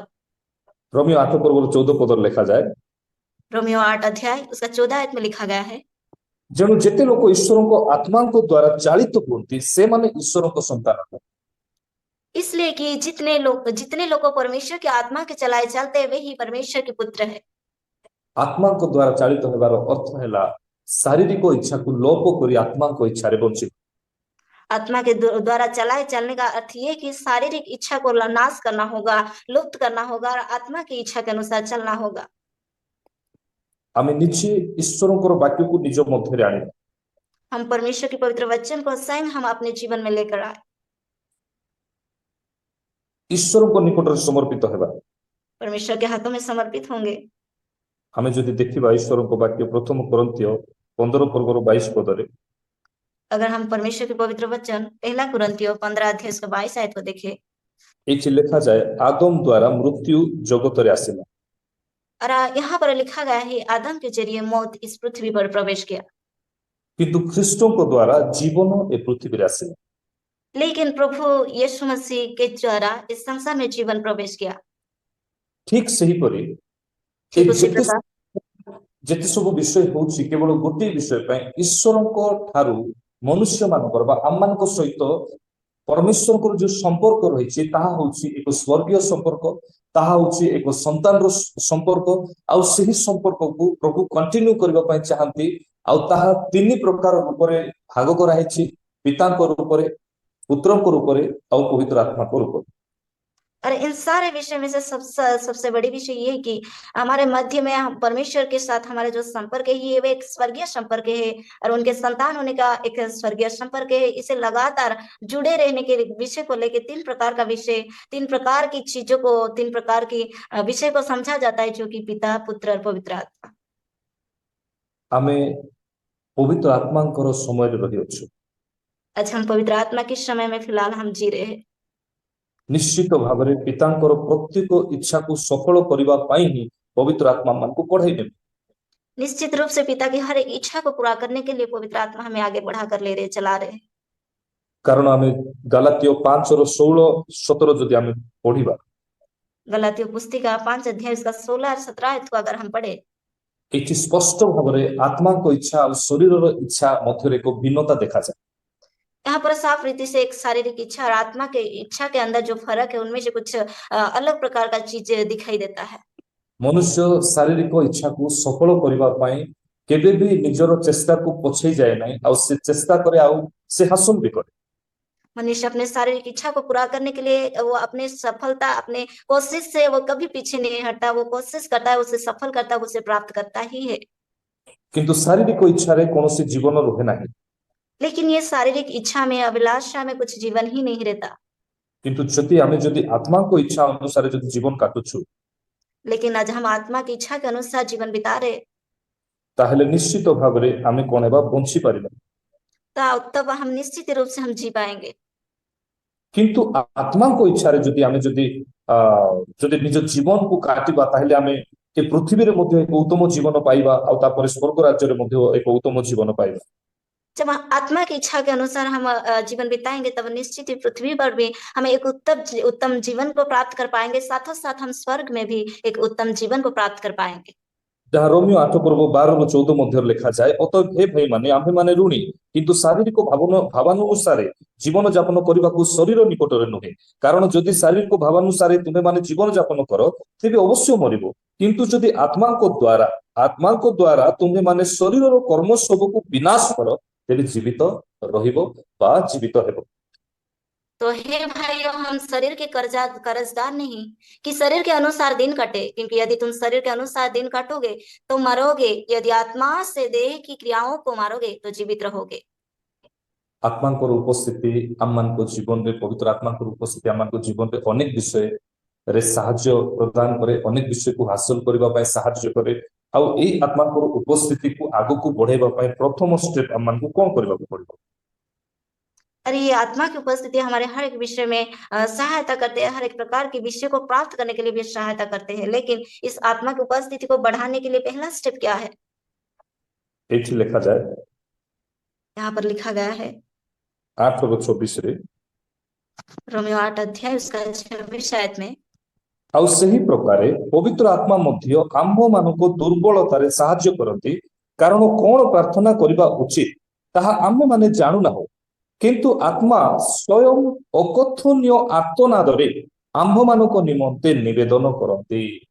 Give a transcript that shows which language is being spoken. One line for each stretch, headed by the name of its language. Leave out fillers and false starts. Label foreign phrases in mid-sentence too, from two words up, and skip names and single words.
Odia: ରୋମିଓ 8 ପର୍ବର 14 ପଦରେ ଲେଖାଯାଏ
Hindi: रोमियो 8 अध्याय उसका 14 आयत में लिखा गया है,
Odia: ଯେଣୁ ଯେତେ ଲୋକ ଈଶ୍ୱରଙ୍କ ଆତ୍ମାଙ୍କ ଦ୍ୱାରା ଚାଳିତ ହୁଅନ୍ତି ସେମାନେ ଈଶ୍ୱରଙ୍କ ସନ୍ତାନ।
Hindi: इसलिए कि जितने लोग को परमेश्वर की आत्मा के चलाए चलते हैं वे ही परमेश्वर के पुत्र है।
Odia: ଆତ୍ମାଙ୍କ ଦ୍ୱାରା ଚାଳିତ ହେବାର ଅର୍ଥ ହେଲା ଶାରୀରିକ ଇଚ୍ଛାକୁ ଲୋପ କରି ଆତ୍ମାଙ୍କ ଇଚ୍ଛାରେ ବଞ୍ଚିବା।
Hindi: आत्मा के द्वारा चलाए चलने का अर्थ ये कि शारीरिक इच्छा को नाश करना होगा, लुप्त करना होगा और आत्मा की इच्छा के अनुसार चलना होगा।
Odia: ଆମେ ନିଜେ ଈଶ୍ୱରଙ୍କର ବାକ୍ୟକୁ ନିଜ ମଧ୍ୟରେ ଆଣିବା।
Hindi: हम परमेश्वर के पवित्र वचन को स्वयं हम अपने जीवन में लेकर आए,
Odia: ଈଶ୍ୱରଙ୍କ ନିକଟରେ ସମର୍ପିତ ହେବା।
Hindi: परमेश्वर के हाथों में समर्पित होंगे।
Odia: ଆମେ ଯଦି ଦେଖିବା ଈଶ୍ୱରଙ୍କ ବାକ୍ୟ ପ୍ରଥମ କରନ୍ତୀୟ 15 ପର୍ବର 22 ପଦରେ
Hindi: अगर हम परमेश्वर के पवित्र वचन पहला कुरिन्थियों 15 अध्याय उसका 22 आयत को देखें,
Odia: ଏଇଠି ଲେଖାଯାଏ ଆଦମ ଦ୍ୱାରା ମୃତ୍ୟୁ ଜଗତରେ ଆସିଲା
Hindi: और यहाँ पर लिखा गया है आदम के जरिए मौत इस पृथ्वी पर प्रवेश किया,
Odia: କିନ୍ତୁ ଖ୍ରୀଷ୍ଟଙ୍କ ଦ୍ୱାରା ଜୀବନ ଏ ପୃଥିବୀରେ ଆସିଲା।
Hindi: लेकिन प्रभु यीशु मसीह के द्वारा इस संसार में जीवन प्रवेश किया।
Odia: ଠିକ ସେହିପରି ଏ
Hindi: ठीक उसी
Odia: ଯେତେ
Hindi: प्रकार
Odia: ଯେତେ ସବୁ ବିଷୟ ହଉଛି କେବଳ ଗୋଟିଏ ବିଷୟ ପାଇଁ ଈଶ୍ୱରଙ୍କ ଠାରୁ ମନୁଷ୍ୟମାନଙ୍କର ବା ଆମମାନଙ୍କ ସହିତ ପରମେଶ୍ୱରଙ୍କର ଯୋଉ ସମ୍ପର୍କ ରହିଛି ତାହା ହଉଛି ଏକ ସ୍ୱର୍ଗୀୟ ସମ୍ପର୍କ, ତାହା ହଉଛି ଏକ ସନ୍ତାନର ସମ୍ପର୍କ ଆଉ ସେହି ସମ୍ପର୍କକୁ ପ୍ରଭୁ କଣ୍ଟିନ୍ୟୁ କରିବା ପାଇଁ ଚାହାନ୍ତି ଆଉ ତାହା ତିନି ପ୍ରକାର ରୂପରେ ଭାଗ କରାହେଇଛି, ପିତାଙ୍କ ରୂପରେ, ପୁତ୍ରଙ୍କ ରୂପରେ ଆଉ ପବିତ୍ର ଆତ୍ମାଙ୍କ ରୂପରେ।
Hindi: और इन सारे विषय में से सबसे बड़ी विषय ये है कि हमारे मध्य में हम परमेश्वर के साथ हमारे जो संपर्क है ये एक स्वर्गीय संपर्क है और उनके संतान होने का एक स्वर्गीय संपर्क है। इसे लगातार जुड़े रहने के विषय को लेकर तीन प्रकार का विषय, तीन प्रकार की चीजों को, तीन प्रकार की विषय को समझा जाता है, जो कि पिता, पुत्र और पवित्र आत्मा।
Odia: ଆମେ ପବିତ୍ର ଆତ୍ମାଙ୍କର ସମୟରେ ରହିଅଛୁ।
Hindi: आज हम पवित्र आत्मा के समय में फिलहाल हम जी रहे हैं।
Odia: ନିଶ୍ଚିତ ଭାବରେ ପିତାଙ୍କର ପ୍ରତ୍ୟେକ ଇଚ୍ଛାକୁ ସଫଳ କରିବା ପାଇଁ ହିଁ ପବିତ୍ର ଆତ୍ମା ମାନଙ୍କୁ ପଢାଇ ନେବେ।
Hindi: निश्चित रूप से पिता की हर एक इच्छा को पूरा करने के लिए पवित्र आत्मा हमें आगे बढ़ाकर ले रहे, चला रहे हैं।
Odia: କାରଣ ଆମେ ଗାଲାତୀୟ 5:16-17 ଯଦି ଆମେ ପଢିବା,
Hindi: गलातियों पुस्तिका 5 अध्याय उसका 16 और 17 को अगर हम पढ़े
Odia: ଏଠି ସ୍ପଷ୍ଟ ଭାବରେ ଆତ୍ମାଙ୍କ ଇଚ୍ଛା ଆଉ ଶରୀରର ଇଚ୍ଛା ମଧ୍ୟରେ ଏକ ଭିନ୍ନତା ଦେଖାଯାଏ।
Hindi: यहाँ पर साफ रीति से एक शारीरिक इच्छा और आत्मा के इच्छा के अंदर जो फर्क है उनमें से कुछ अलग प्रकार का चीज दिखाई देता है।
Odia: ମନୁଷ୍ୟ ଶାରୀରିକ ଇଚ୍ଛାକୁ ସଫଳ କରିବା ପାଇଁ କେବେ ବି ନିଜର ଚେଷ୍ଟାକୁ ପଛେଇ ଯାଏ ନାହିଁ, ଆଉ ସେ ଚେଷ୍ଟା କରେ, ଆଉ ସେ ହାସଲ ବି କରେ।
Hindi: मनुष्य अपने शारीरिक इच्छा को पूरा करने के लिए वो अपने सफलता अपने कोशिश से वो कभी पीछे नहीं हटता, वो कोशिश करता है, उसे सफल करता है, उसे प्राप्त करता ही है।
Odia: କିନ୍ତୁ ଶାରୀରିକ ଇଚ୍ଛାରେ କୌଣସି ଜୀବନ ରୁହେ ନାହିଁ।
Hindi: लेकिन ये शारीरिक इच्छा में अभिलाषा में कुछ जीवन ही नहीं रहता।
Odia: କିନ୍ତୁ ଯଦି ଆତ୍ମାଙ୍କ ଇଚ୍ଛା ଅନୁସାରେ ଯଦି ଜୀବନ କାଟୁଛୁ,
Hindi: लेकिन आज हम आत्मा की इच्छा के अनुसार जीवन बिता रहे
Odia: ତାହେଲେ ନିଶ୍ଚିତ ଭାବରେ ଆମେ କଣ ହେବା, ବଞ୍ଚି ପାରିବା।
Hindi: तो तब हम निश्चित रूप से हम जी पाएंगे।
Odia: କିନ୍ତୁ ଆତ୍ମାଙ୍କ ଇଚ୍ଛାରେ ଯଦି ନିଜ ଜୀବନକୁ କାଟିବା, ତାହେଲେ ଆମେ ଏ ପୃଥିବୀରେ ମଧ୍ୟ ଏକ ଉତ୍ତମ ଜୀବନ ପାଇବା, ଆଉ ତାପରେ ସ୍ୱର୍ଗ ରାଜ୍ୟରେ ମଧ୍ୟ ଏକ ଉତ୍ତମ ଜୀବନ ପାଇବା।
Hindi: जब हम आत्मा की इच्छा के अनुसार हम जीवन बिताएंगे तब निश्चित ही पृथ्वी पर भी हम एक उत्तम जीवन को प्राप्त कर पाएंगे, साथों साथ हम स्वर्ग में भी एक उत्तम जीवन को प्राप्त कर पाएंगे।
Odia: ଯାହା ରୋମିଓ 8:12-14 ମଧ୍ୟରେ ଲେଖାଯାଏ, ଅତଏବ ହେ ଭାଇମାନେ, ଆମ୍ଭେମାନେ ଋଣୀ, କିନ୍ତୁ ଶାରୀରିକ ଭାବାନୁସାରେ ଜୀବନ ଯାପନ କରିବାକୁ ଶରୀର ନିକଟରେ ନୁହେଁ। କାରଣ ଯଦି ଶାରୀରିକ ଭାବାନୁସାରେ ତୁମେମାନେ ଜୀବନ ଯାପନ କର, ତେବେ ଅବଶ୍ୟ ମରିବ। କିନ୍ତୁ ଯଦି ଆତ୍ମାଙ୍କ ଦ୍ୱାରା ତୁମେମାନେ ଶରୀରର କର୍ମ ସବୁକୁ ବିନାଶ କର, ତେବେ ଜୀବିତ ରହିବ ବା ଜୀବିତ ହେବ।
Hindi: तो हे भाइयों, हम शरीर के कर्जदार नहीं कि शरीर के अनुसार दिन कटे, क्योंकि यदि तुम शरीर के अनुसार दिन काटोगे तो मरोगे, यदि आत्मा से देह की क्रियाओं को मारोगे तो जीवित रहोगे।
Odia: ଆତ୍ମାଙ୍କର ଉପସ୍ଥିତି ଆମମାନଙ୍କ ଜୀବନରେ, ପବିତ୍ର ଆତ୍ମାଙ୍କର ଉପସ୍ଥିତି ଆମମାନଙ୍କ ଜୀବନରେ ଅନେକ ବିଷୟରେ ସାହାଯ୍ୟ ପ୍ରଦାନ କରେ, ଅନେକ ବିଷୟକୁ ହାସଲ କରିବା ପାଇଁ ସାହାଯ୍ୟ କରେ। ଆଉ ଏଇ ଆତ୍ମାଙ୍କର ଉପସ୍ଥିତିକୁ ଆଗକୁ ବଢେଇବା ପାଇଁ ପ୍ରଥମ ଷ୍ଟେପ ଆମମାନଙ୍କୁ କଣ କରିବାକୁ ପଡିବ?
Hindi: अरे ये आत्मा की उपस्थिति हमारे हर एक विषय में सहायता करते हैं, हर एक प्रकार के विषय को प्राप्त करने के लिए भी सहायता करते हैं। लेकिन इस आत्मा की उपस्थिति को बढ़ाने के लिए पहला स्टेप क्या है?
Odia: ଏଇଠି ଲେଖାଯାଏ
Hindi: यहाँ पर लिखा गया है
Odia: 8:24-ରେ,
Hindi: रोमियो 8 अध्याय उसका 26 आयत में,
Odia: ଆଉ ସେହି ପ୍ରକାରେ ପବିତ୍ର ଆତ୍ମା ମଧ୍ୟ ଆମ୍ଭମାନଙ୍କୁ ଦୁର୍ବଳତାରେ ସାହାଯ୍ୟ କରନ୍ତି, କାରଣ କଣ ପ୍ରାର୍ଥନା କରିବା ଉଚିତ ତାହା ଆମେମାନେ ଜାଣୁନାହୁଁ, କିନ୍ତୁ ଆତ୍ମା ସ୍ୱୟଂ ଅକଥନୀୟ ଆର୍ତ୍ତନାଦରେ ଆମ୍ଭମାନଙ୍କ ନିମନ୍ତେ ନିବେଦନ କରନ୍ତି।